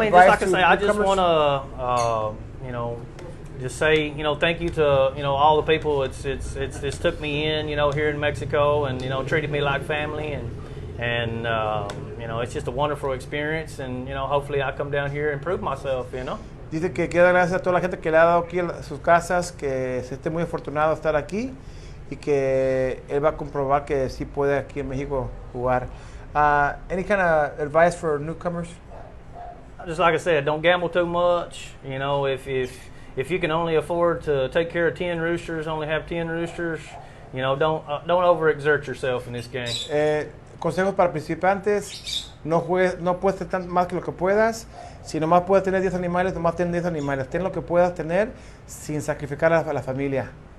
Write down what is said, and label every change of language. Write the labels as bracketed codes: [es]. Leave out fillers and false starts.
[en] just like I say, I just want to, just say, thank you to, all the people. It's took me in, here in Mexico, and treated me like family, and you know, it's just a wonderful experience, and you know, hopefully I come down here and prove myself, you know. [es] Dice que quiere dar gracias a toda la gente que le ha dado aquí a sus casas, que se esté muy afortunado de estar aquí y que él va a comprobar que sí puede aquí en México jugar. [en] Any kind of advice for newcomers? Just like I said, don't gamble too much. You know, if you can only afford to take care of 10 roosters, only have 10 roosters, you know, don't overexert yourself in this game. [es] Consejos para principiantes: no puedes tener más que lo que puedas. Si nomás puedes tener 10 animales, nomás ten 10 animales. Ten lo que puedas tener sin sacrificar a la familia.